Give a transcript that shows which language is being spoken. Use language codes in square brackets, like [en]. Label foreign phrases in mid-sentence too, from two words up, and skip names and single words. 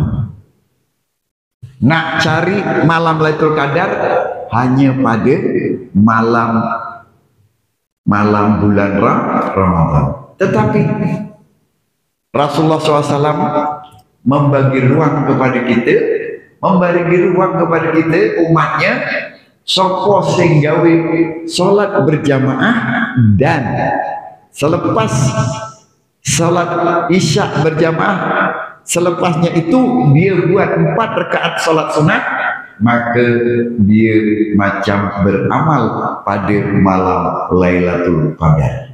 [ms] Nak cari malam Lailatul Qadar hanya pada malam bulan Ramadan. Tetapi Rasulullah SAW membagi ruang kepada kita, umatnya, [jv] sapa sing gawe [ms] salat berjamaah dan selepas salat isya berjamaah, selepasnya itu dia buat 4 rakaat salat sunat, maka dia macam beramal pada malam Lailatul Qadar.